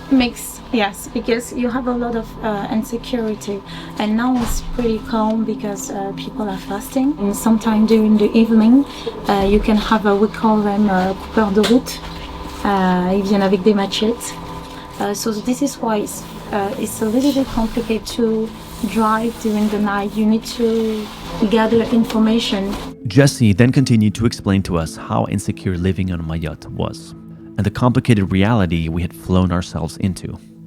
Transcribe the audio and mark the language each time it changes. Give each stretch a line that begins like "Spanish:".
English: Mixed, yes, because you have a lot of insecurity, and now it's pretty calm because people are fasting. And sometime during the evening, you can have we call them
French: coupeurs de route. Ils viennent avec des machettes.
English: So this is why it's a little bit complicated to drive during the night. You need to gather information. Jessie then continued to explain to us how insecure living on Mayotte was, and the complicated reality we had flown ourselves into.